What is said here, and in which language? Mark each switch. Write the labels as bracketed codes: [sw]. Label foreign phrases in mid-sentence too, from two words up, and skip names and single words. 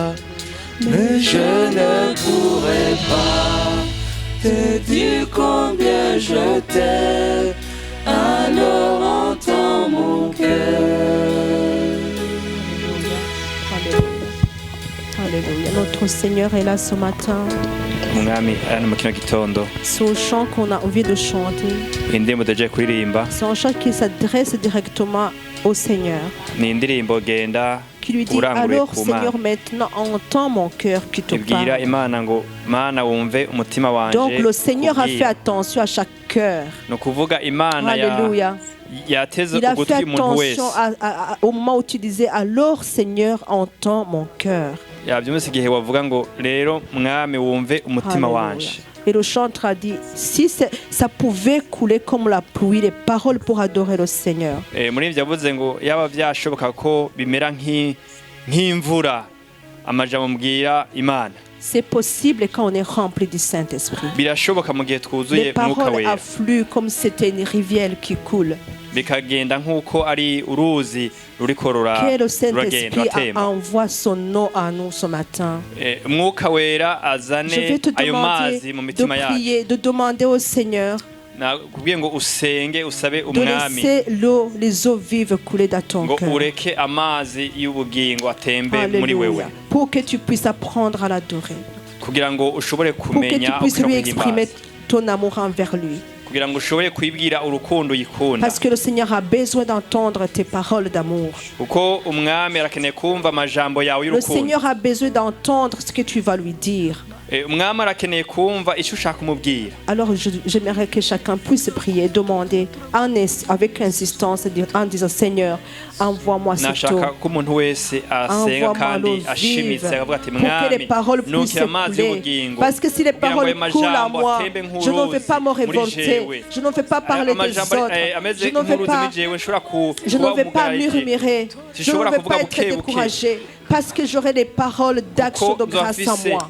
[fr] Mais je ne pourrais pas te dire combien je t'aime. Alors entends mon cœur. Alléluia. Notre Seigneur est là ce matin. [rn] umwami aya ni mu kino gitondo [fr] C'est au chant qu'on a envie de chanter. [rn] indirimbo tugiye kuririmba [fr] C'est un chant qui s'adresse directement au Seigneur, [rn] ni indirimbo genda [fr] qui lui dit [rn] urangure [fr] alors [rn] ku Mana, [fr] Seigneur, maintenant entends mon cœur qui te [rn] ibwira [fr] parle. [rn] imana ngo mana wumve umutima wanje [fr] Donc le Seigneur a fait [rn] kubwira. [fr] attention à chaque cœur. [rn] ni ukuvuga imana Alléluia. yateze [fr] Il a fait [rn] ugutwi umuntu wese [fr] attention au moment où tu disais alors Seigneur, entends mon cœur. [rn] yabyumvise igihe wavuga ngo rero mwami wumve umutima Alléluia. wanje. [fr] Et le chanteur a dit, si ça pouvait couler comme la pluie, les paroles pour adorer le Seigneur. [rn] Muri ibyo yavuze ngo yaba byashoboka ko bimera nk'imvura amajambo mbwira imana. [fr] C'est possible quand on est rempli du Saint-Esprit. [rn] Birashoboka mu gihe twuzuye [fr] Les [rn] mwuka [fr] paroles [rn] wera [fr] affluent comme c'était une rivière qui coule. [rn] bikagenda nk'uko ari uruzi ruriko [fr] Que le [rn] ruragenda [fr] Saint-Esprit [rn] ruratemba. [fr] envoie son nom à nous ce matin. [rn] Mwuka wera [fr] Je [rn] azane [fr] vais te [rn] ayo mazi [fr] demander [rn] mu [fr] de [rn] mitima yacu. [fr] prier, de demander au Seigneur [rn] Nakubwiye ngo usenge usabe [fr] de [rn] umwami [fr] laisser l'eau, les eaux vives couler dans ton [rn] ngo [fr] cœur. [rn] ureke amazi y'ubugingo atembe muri wewe [fr] Alléluia. Pour que tu puisses apprendre à l'adorer. [rn] kugira ngo ushobore [fr] Pour que tu [rn] kumenya [fr] puisses lui [rn] ukira [fr] exprimer [rn] guhimbaza, [fr] ton amour envers lui. [rn] kugira ngo ushobore kwibwira urukundo yikunda, [fr] Parce que le Seigneur a besoin d'entendre tes paroles d'amour. [rn] kuko umwami arakeneye kumva amajambo yawe [fr] Le [rn] y'urukundo. [fr] Seigneur a besoin d'entendre ce que tu vas lui dire. [rn] umwami arakeneye kumva icyo ushaka kumubwira. [fr] Alors j'aimerais que chacun puisse prier, demander avec insistance en disant Seigneur, envoie-moi cette eau. [rn] Nashaka ko umuntu wese asenga kandi ashimitse akavuga ati [fr] pour que les paroles puissent couler. Parce que si les paroles coulent en moi, je ne vais pas me révolter, je ne vais pas parler des autres, je ne vais pas murmurer, je ne vais pas être découragé. Parce que j'aurai des paroles d'action de grâce en moi.